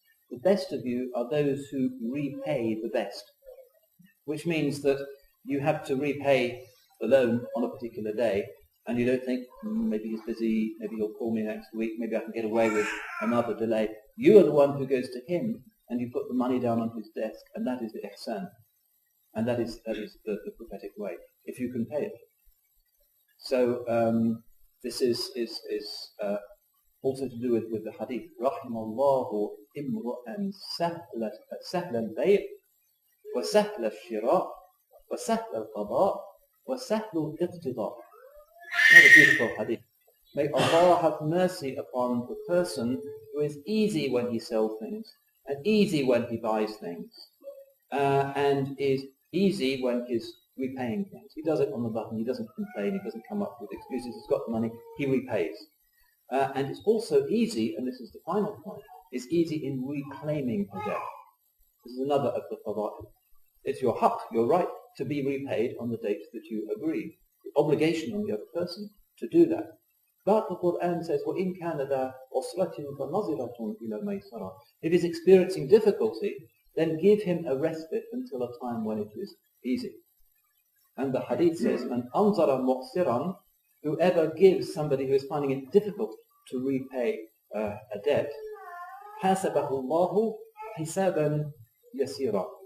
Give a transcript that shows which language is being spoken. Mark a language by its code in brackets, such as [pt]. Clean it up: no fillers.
[en] The best of you are those who repay the best, which means that you have to repay the loan on a particular day, and you don't think, maybe he's busy, maybe he'll call me next week, maybe I can get away with another delay. You are the one who goes to him, and you put the money down on his desk, and that is the ihsan. And that is the prophetic way, if you can pay it. So this is also to do with the hadith. [ar] رَحِمَ اللَّهُ إِمْرُؤًا سَهْلَ الْبَيْعِ وَسَهْلَ الشِّرَاءِ وَسَهْلَ الْقَضَاءِ وَسَهْلُ الْإِقْتِضَاءِ. [en] Another beautiful hadith. May Allah have mercy upon the person who is easy when he sells things, and easy when he buys things, and is easy when he's repaying things. He does it on the button, he doesn't complain, he doesn't come up with excuses, he's got the money, he repays. And it's also easy, and this is the final point, it's easy in reclaiming a debt. This is another of the fada'il. It's your haqq, your right to be repaid on the date that you agree. The obligation on the other person to do that. But the Quran says, [ar] وَإِن كَانَ ذَا عُسْرَةٍ فَنَظِرَةٌ إِلَى مَيْسَرَةٍ. [en] If he's experiencing difficulty, then give him a respite until a time when it is easy. And the hadith says, [ar] مَنْ أَنْظَرَ مُعْسِرًا, [en] whoever gives somebody who is finding it difficult to repay a debt, [ar] حَاسَبَهُ اللَّهُ حِسَابًا يَسِيرًا.